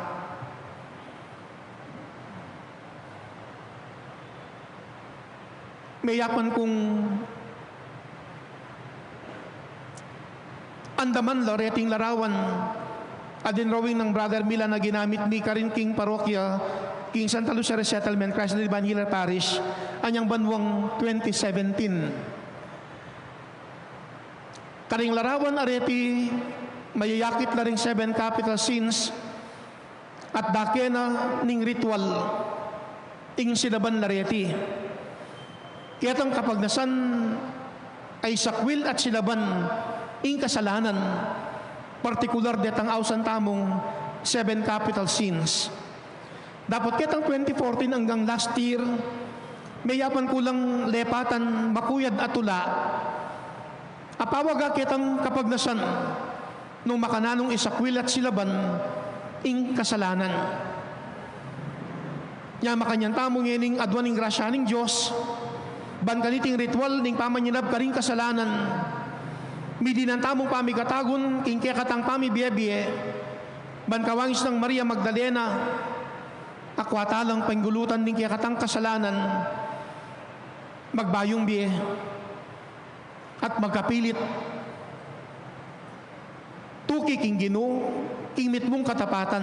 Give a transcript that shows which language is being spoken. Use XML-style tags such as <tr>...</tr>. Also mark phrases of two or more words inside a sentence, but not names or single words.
<pam>Mayapan kong andaman loreting larawan adin drawing ng Brother Milan na ginamit mi karin king parokya king Santa Lucia Resettlement Christ the Divine Healer Parish anyang banwang 2017. Karing larawan areti mayayakit na ring</pam> <en>7 capital sins</en> <pam>at dakena ning ritual ing sinaban lareti. Kayatang kapag nasan ay sakwil at silaban ing kasalanan, partikular detang ausan tamong</pam> <en>7 capital sins.</en> <pam>Dapat kitang</pam> <en>2014 hanggang last year,</en> <pam>mayapan kulang lepatan, makuyad at tula. Apawaga kitang kapag nasan, nung makananong isakwil at silaban, ing kasalanan. Nya makanyan tamong yening adwaning grasya ning Diyos, ban kaniting ritual ning pamanyinab karing kasalanan, midinan tamong pamigatagon king katang pamibiye-biye, ban kawangis ng Maria Magdalena, akwatalang panggulutan ning katang kasalanan, magbayong biye, at magkapilit, tuki king Ginoo, king mitmong katapatan.</pam>